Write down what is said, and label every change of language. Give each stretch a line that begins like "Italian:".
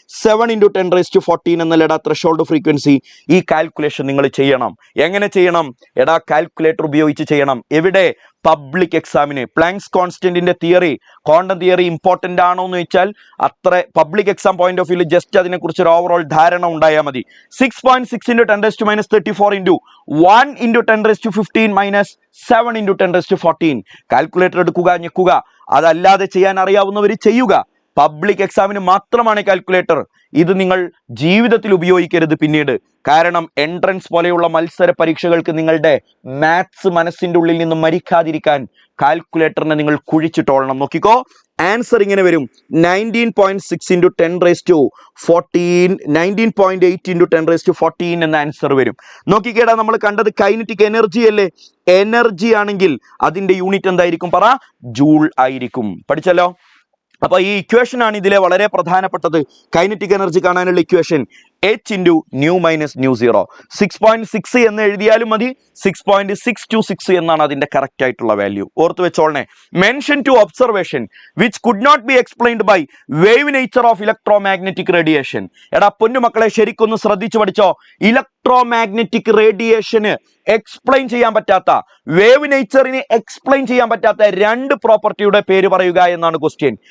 Malayalam: 7 × 10⁻14 എന്നല്ലേടാ threshold frequency. ഈ calculation നിങ്ങൾ ചെയ്യണം. എങ്ങനെ ചെയ്യണം? കാൽക്കുലേറ്റർ ഉപയോഗിച്ച് ചെയ്യണം. എവിടെ? പബ്ലിക് എക്സാമിന്. Planks കോൺസ്റ്റന്റിന്റെ theory, quantum theory important ആണോ എന്ന് വെച്ചാൽ അത്ര public exam point of view just അതിനെക്കുറിച്ച് ഒരു ഓവറോൾ ധാരണ ഉണ്ടായാൽ മതി.
English: 6.6 into 10⁻³ into 1 into 10⁻15 minus 7 into 10⁻14.
Malayalam: Calculator എടുക്കുക, ഞെക്കുക. അതല്ലാതെ ചെയ്യാൻ അറിയാവുന്നവർ ചെയ്യുക. പബ്ലിക് എക്സാമിന് മാത്രമാണ് കാൽക്കുലേറ്റർ. ഇത് നിങ്ങൾ ജീവിതത്തിൽ ഉപയോഗിക്കരുത് പിന്നീട്. കാരണം എൻട്രൻസ് പോലെയുള്ള മത്സര പരീക്ഷകൾക്ക് നിങ്ങളുടെ മാത്സ് മനസ്സിന്റെ ഉള്ളിൽ നിന്ന് മരിക്കാതിരിക്കാൻ കാൽക്കുലേറ്ററിനെ നിങ്ങൾ കുഴിച്ചിട്ടോളണം. നോക്കിക്കോ, ആൻസർ ഇങ്ങനെ വരും. 19.6 into 10⁻14, 19.8 into 10⁻14 എന്ന ആൻസർ വരും. നോക്കിക്കേടാ, നമ്മൾ കണ്ടത് കൈനറ്റിക് എനർജി അല്ലേ? എനർജി ആണെങ്കിൽ അതിന്റെ യൂണിറ്റ് എന്തായിരിക്കും? പറ, ജൂൾ ആയിരിക്കും. പഠിച്ചല്ലോ. അപ്പൊ ഈ ഇക്വേഷൻ ആണ് ഇതിലെ വളരെ പ്രധാനപ്പെട്ടത്. കൈനറ്റിക് എനർജി കാണാനുള്ള equation
English: H into nu minus nu 0.
Malayalam: 6.6 എന്ന് എഴുതിയാലും മതി, 6.626 എന്നാണ് അതിന്റെ കറക്റ്റ് ആയിട്ടുള്ള വാല്യൂ. ഓർത്ത് വെച്ചോളണേ.
English: Mention to observation which could not be explained by wave nature of electromagnetic radiation.
Malayalam: എടാ പൊന്നുമക്കളെ, ശരിക്കൊന്ന് ശ്രദ്ധിച്ചു പഠിച്ചോ. ഇലക്ട്രോമാഗ്നറ്റിക് റേഡിയേഷന് എക്സ്പ്ലെയിൻ ചെയ്യാൻ പറ്റാത്ത, വേവ് നേച്ചറിന് എക്സ്പ്ലെയിൻ ചെയ്യാൻ പറ്റാത്ത രണ്ട് പ്രോപ്പർട്ടിയുടെ പേര് പറയുക എന്നാണ് ക്വസ്റ്റ്യൻ.